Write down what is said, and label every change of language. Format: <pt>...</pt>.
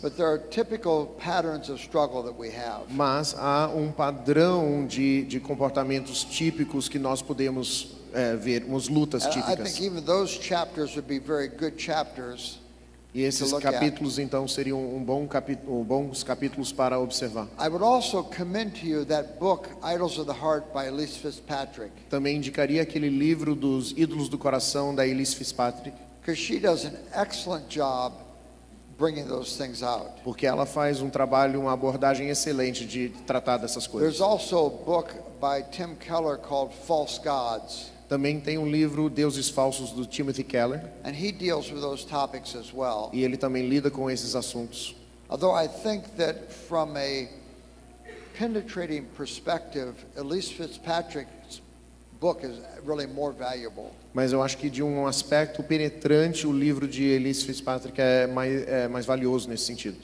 <en>But there are typical patterns of struggle that we have.</en> <pt>Mas há um padrão de comportamentos típicos que nós podemos ver, umas lutas típicas.</pt> <en>I think even those chapters would be very good chapters.</en> <pt>E esses capítulos então seriam bons capítulos para observar.</pt> <en>I would also commend to you that book Idols of the Heart by Elise Fitzpatrick.</en> <pt>Também indicaria aquele livro dos Ídolos do Coração da Elise Fitzpatrick.</pt> <en>Because she does an excellent job bringing those things out.</en> <pt>Porque ela faz um trabalho, uma abordagem excelente de tratar dessas coisas.</pt> <en>There's also a book by Tim Keller called False Gods.</en> <pt>Também tem um livro Deuses Falsos do Timothy Keller.</pt> <en>And he deals with those topics as well.</en> <pt>E ele também lida com esses assuntos.</pt> <en>Although I think that from a penetrating perspective, Elise Fitzpatrick's book is really more valuable.</en> <pt>Mas eu acho que de um aspecto penetrante o livro de Elise Fitzpatrick é mais valioso nesse sentido.</pt>